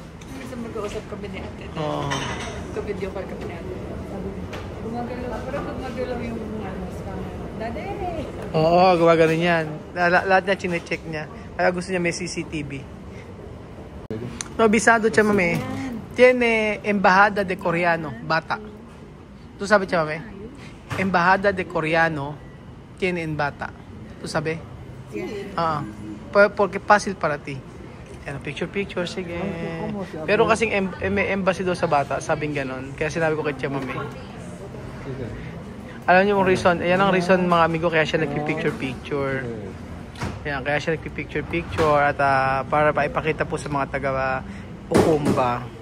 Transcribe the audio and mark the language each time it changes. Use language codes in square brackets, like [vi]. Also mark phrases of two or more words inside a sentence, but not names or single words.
[tl] Minsan mag-uusap kami ni ate. Oo. [en] Video call [tl] kami ni ate. Gumagalaw yung dade. Oo, gumagano yan. Lahat niya chinecheck niya. Kaya gusto niya may CCTV. No, bisado siya, mami. [es] Tiene embajada de Coreano, bata. ¿Tú sabes, Chamame? Embajada de Coreano tiene en bata. ¿Tú sabes? Porque fácil para ti. [tl] Yan, picture, sige. Pero kasing may embassy daw sa bata, sabing ganon. Kaya sinabi ko kay Chamame. Alam niyo yung reason? Yan ang reason, mga amigo, kaya siya nagpipicture. Yan, kaya siya nagpipicture at para paipakita po sa mga taga Ukumba.